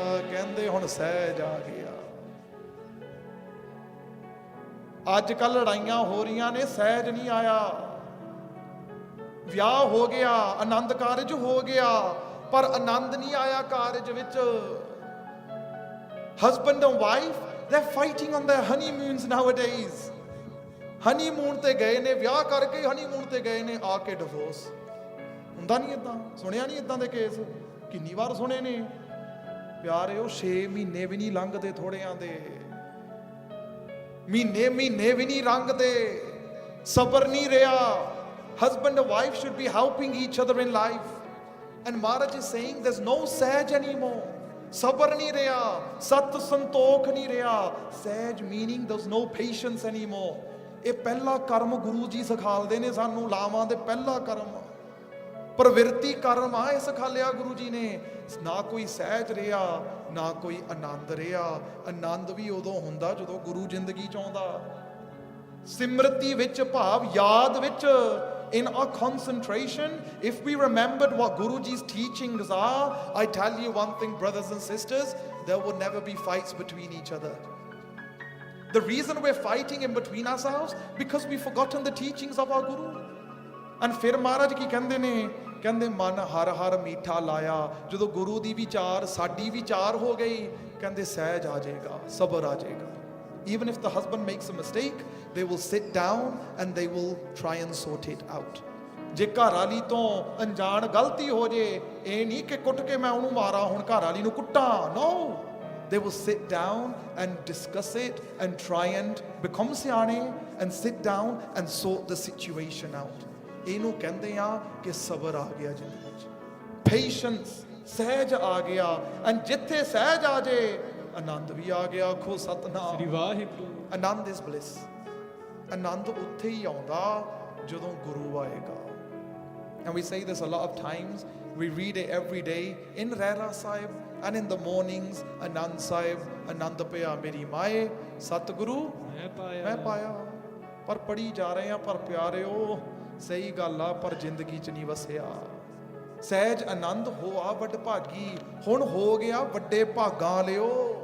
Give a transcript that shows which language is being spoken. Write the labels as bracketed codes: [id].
[pa] ਕਹਿੰਦੇ ਹੁਣ ਸਹਿਜ ਆ ਗਿਆ। ਅੱਜ ਕੱਲ ਲੜਾਈਆਂ ਹੋ ਰਹੀਆਂ ਨੇ, ਸਹਿਜ ਨਹੀਂ ਆਇਆ। ਵਿਆਹ ਹੋ ਗਿਆ, ਆਨੰਦ ਕਾਰਜ ਹੋ ਗਿਆ, ਪਰ ਆਨੰਦ ਨਹੀਂ ਆਇਆ ਕਾਰਜ ਵਿੱਚ। [en] husband and wife, they're fighting on their honeymoons nowadays। [pa] honeymoon ਤੇ ਗਏ ਨੇ, ਵਿਆਹ ਕਰਕੇ honeymoon ਤੇ ਗਏ ਨੇ, ਆ ਕੇ ਡਿਵੋਰਸ। ਹੁੰਦਾ ਨਹੀਂ ਇਦਾਂ? ਸੁਣਿਆ ਨਹੀਂ ਇਦਾਂ ਦੇ ਕੇਸ? ਕਿੰਨੀ ਵਾਰ ਸੁਣੇ ਨੇ ਪਿਆਰਿਓ। 6 ਮਹੀਨੇ ਵੀ ਨਹੀਂ ਲੰਘਦੇ ਥੋੜਿਆਂ ਦੇ, ਮਹੀਨੇ ਮਹੀਨੇ ਵੀ ਨਹੀਂ ਲੰਘਦੇ, ਸਬਰ ਨਹੀਂ ਰਿਹਾ। [en] Husband and wife should be helping each other in life। And Maharaj is saying there's no sahaj anymore. [pa] Sabr nahi reha, sat santokh nahi reha. [en] Sahaj meaning there's no patience anymore. [pa] ਇਹ ਪਹਿਲਾ ਕਰਮ ਗੁਰੂ ਜੀ ਸਿਖਾਲਦੇ ਨੇ ਸਾਨੂੰ, ਲਾਵਾਂ ਦੇ ਪਹਿਲਾ ਕਰਮ ਪ੍ਰਵਿਰਤੀ ਕਰਮ ਆ, ਇਹ ਸਿਖਾ ਲਿਆ ਗੁਰੂ ਜੀ ਨੇ। ਨਾ ਕੋਈ ਸਹਿਜ ਰਿਹਾ, ਨਾ ਕੋਈ ਆਨੰਦ ਰਿਹਾ। ਆਨੰਦ ਵੀ ਉਦੋਂ ਹੁੰਦਾ ਜਦੋਂ ਗੁਰੂ ਜ਼ਿੰਦਗੀ ਚ ਆਉਂਦਾ। ਸਿਮਰਤੀ ਵਿੱਚ ਭਾਵ ਯਾਦ ਵਿੱਚ, [en] in our concentration, if we remembered what Guruji's teachings are, I tell you one thing, brothers and sisters, there will never be fights between each other. The reason we're fighting in between ourselves, because we've forgotten the teachings of our Guru. [pa] And ਫਿਰ ਮਹਾਰਾਜ ਕੀ ਕਹਿੰਦੇ ਨੇ? ਕਹਿੰਦੇ ਮਨ ਹਰ ਹਰ ਮੀਠਾ ਲਾਇਆ। ਜਦੋਂ ਗੁਰੂ ਦੀ ਵਿਚਾਰ ਸਾਡੀ ਵਿਚਾਰ ਹੋ ਗਈ, ਕਹਿੰਦੇ ਸਹਿਜ ਆ ਜਾਏਗਾ, ਸਬਰ ਆ ਜਾਏਗਾ। [en] Even if the husband makes a mistake, they will sit down and they will try and sort it out. [pa] ਜੇ ਘਰ ਵਾਲੀ ਤੋਂ ਅਣਜਾਣ ਗਲਤੀ ਹੋ ਜੇ, ਇਹ ਨਹੀਂ ਕਿ ਕੁੱਟ ਕੇ ਮੈਂ ਉਹਨੂੰ ਮਾਰਾਂ, ਹੁਣ ਘਰ ਵਾਲੀ ਨੂੰ ਕੁੱਟਾਂ। [en] No, they will sit down and discuss it and try and become ਸਿਆਣੇ and sit down and sort the situation out. [pa] ਇਹਨੂੰ ਕਹਿੰਦੇ ਆ ਕਿ ਸਬਰ ਆ ਗਿਆ ਜ਼ਿੰਦਗੀ 'ਚ, ਪੇਸ਼ੈਂਸ, ਸਹਿਜ ਆ ਗਿਆ। ਐਂਡ ਜਿੱਥੇ ਸਹਿਜ ਆ ਜੇ, ਆਨੰਦ ਵੀ ਆ ਗਿਆ। ਆਖੋ ਸਤਨਾਮ ਸ੍ਰੀ ਵਾਹਿਗੁਰੂ। [en] ਆਨੰਦ is bliss. [pa] ਆਨੰਦ ਉੱਥੇ ਹੀ ਆਉਂਦਾ ਜਦੋਂ ਗੁਰੂ ਆਏਗਾ। [en] And we say this a lot of times. We read it every day in Rehra Sahib and in the mornings. [pa] Anand Sahib, Anand ਪਿਆ ਮੇਰੀ ਮਾਏ, ਸਤਿਗੁਰੂ ਮੈਂ ਪਾਇਆ। ਪਰ ਪੜੀ ਜਾ ਰਹੇ ਆ, ਪਰ ਪਿਆਰਿਓ ਸਹੀ ਗੱਲ ਆ, ਪਰ ਜ਼ਿੰਦਗੀ 'ਚ ਨਹੀਂ ਵਸਿਆ। ਸਹਿਜ ਆਨੰਦ ਹੋਆ ਵੱਡ ਭਾਗੀ, ਹੁਣ ਹੋ ਗਿਆ ਵੱਡੇ ਭਾਗਾਂ ਲਿਓ।